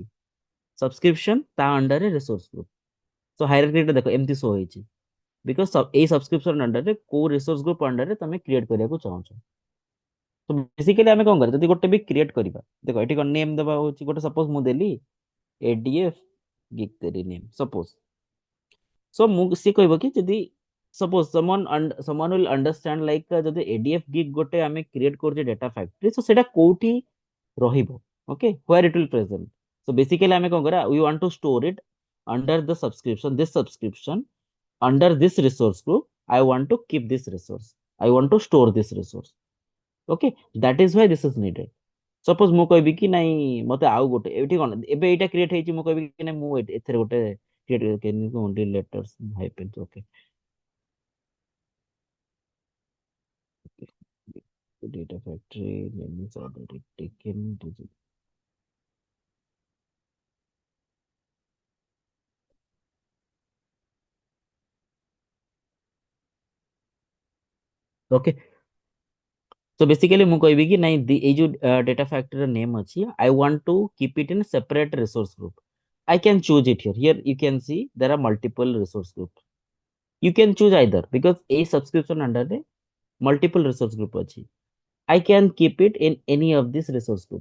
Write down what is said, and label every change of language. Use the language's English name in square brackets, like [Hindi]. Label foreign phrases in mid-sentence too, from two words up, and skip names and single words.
[Odia] ସବସ୍କ୍ରିପସନ ତା ଅଣ୍ଡରରେ [English] resource group. [Odia] ସୋ ହାଇରାର୍କିଟା ଦେଖ ଏମିତି ଶୋ ହେଇଛି, ବିକଜ ଏଇ ସବସ୍କ୍ରିପସନ ଅଣ୍ଡରରେ କୋଉ [English] resource group [Odia] ଅଣ୍ଡରରେ ତମେ କ୍ରିଏଟ କରିବାକୁ ଚାହୁଁଛ। ତ ବେସିକାଲି ଆମେ କଣ କରିବା, ଯଦି ଗୋଟେ ବି କ୍ରିଏଟ କରିବା, ଦେଖ ଏଠି କଣ ନେମ୍ ଦେବା ହଉଛି, ଗୋଟେ ସପୋଜ ମୁଁ ଦେଲି ADF Geek ତେରି ନେମ୍ ସପୋଜ। ସୋ ମୁଁ ସିଏ କହିବ କି ଯଦି ସପୋଜ [English] someone will understand like [Odia] ଯଦି ADF Geek ଗୋଟେ ଆମେ କ୍ରିଏଟ କରୁଛେ [English] data factory, [Odia] ସୋ ସେଟା କୋଉଠି ରହିବ। ଓକେ, [English] where it will present। [Odia] ସୋ ବେସିକାଲି ଆମେ କଣ କରିବା, [English] we want to store it under the subscription, this subscription, under this resource group. I want to keep this resource, I want to store this resource। ଓକେ, that is why this is needed। [Odia] ସପୋଜ ମୁଁ କହିବି କି ନାଇଁ ମତେ ଆଉ ଗୋଟେ, ଏଠି କଣ ଏବେ ଏଇଟା କ୍ରିଏଟ ହେଇଛି, ମୁଁ କହିବି କି ନାଇଁ ମୁଁ ଏଥିରେ ଗୋଟେ କ୍ରିଏଟ କରିବି [English] only letters hyphens. [Odia] ଓକେ, [English] data factory name is already taken। [Odia] ଓକେ। [English] So basically [Odia] ମୁଁ କହିବି କି ନାଇଁ ଏଇ ଯୋଉ [English] data factory ର name ଅଛି, I want to keep it in separate resource group। I can choose it here। Here you can see there are multiple resource groups। You can choose either, because a subscription under the multiple resource group ଅଛି। I can keep it in any of this resource group।